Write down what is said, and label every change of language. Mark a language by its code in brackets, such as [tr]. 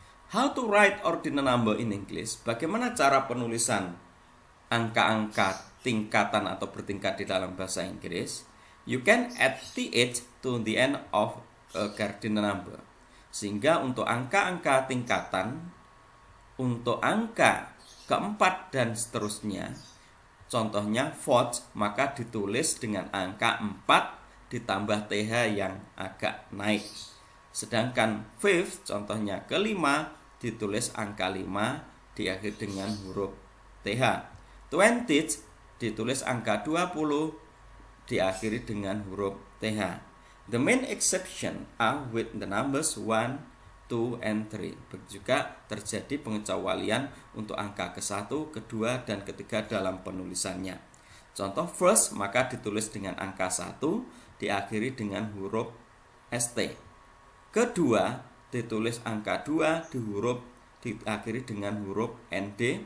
[en] How to write ordinal number in English? [id] Bagaimana cara penulisan angka-angka tingkatan atau bertingkat di dalam bahasa Inggris? [en] You can add th to the end of a cardinal number. [id] Sehingga untuk angka-angka tingkatan, untuk angka ke-4 dan seterusnya, contohnya fourth, maka ditulis dengan angka 4 ditambah th yang agak naik. Sedangkan fifth, contohnya kelima, ditulis angka 5 diakhir dengan huruf th. 20 ditulis angka 20 diakhiri dengan huruf th. [en] The main exception are with the numbers 1, 2, and 3. [id] Begitu juga terjadi pengecualian untuk angka ke-1, ke-2, dan ke-3 dalam penulisannya. Contoh first, maka ditulis dengan angka 1 diakhiri dengan huruf st. Kedua, ditulis angka 2 diakhiri dengan huruf nd.